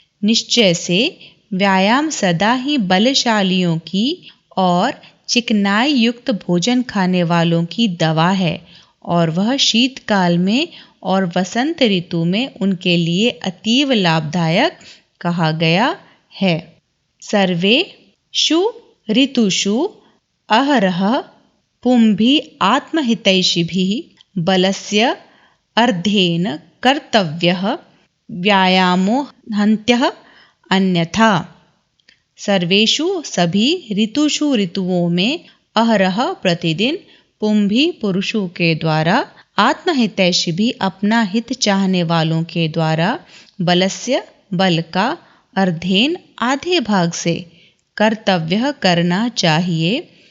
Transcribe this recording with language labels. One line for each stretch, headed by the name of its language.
Hindi: निश्चय से व्यायाम सदा ही बलशालियों की और चिकनाई युक्त भोजन खाने वालों की दवा है और वह शीतकाल में और वसंत ऋतु में उनके लिए अतीव लाभदायक कहा गया है।
Sanskrit: सर्वेषु ऋतुषु अहरः पुंभिः आत्महितैषिभिः बलस्य अर्धेन कर्तव्यः व्यायामो हन्त्यः अन्यथा।
Hindi: सर्वेषु सभी ऋतुषु ऋतुओं में अहरह प्रतिदिन पुंभी पुरुषों के द्वारा, आत्महितैषी भी अपना हित चाहने वालों के द्वारा, बलस्य बल का अर्धेन आधे भाग से कर्तव्य करना चाहिए।